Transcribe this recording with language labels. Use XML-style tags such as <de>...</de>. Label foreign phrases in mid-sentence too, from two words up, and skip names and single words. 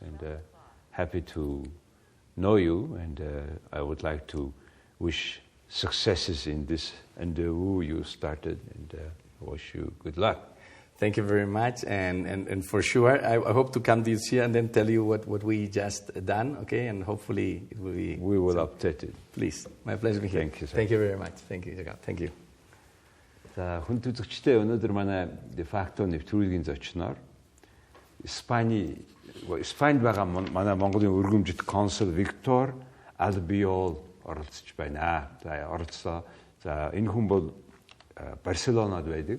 <en>And happy to know you, and I would like to wish successes in this endeavor you started, and wish you good luck. Thank you very much, and for sure, I hope to come this year and then tell you what we just done, okay? And hopefully it will be... We will update it. Please, my pleasure to be here. Thank you, sir. Thank you very much. Thank you. Thank you.</en> <mn>За хүн үзэгчтэй өнөөдөр манай</mn> <la>de facto</la> <mn>нэвтрүүлгийн зочноор Испани Испанд байгаа манай Монголын өргөмжит консул Виктор Albiol оролцож байна. За оролцоо. За энэ хүн бол Барселонад байдаг.</mn>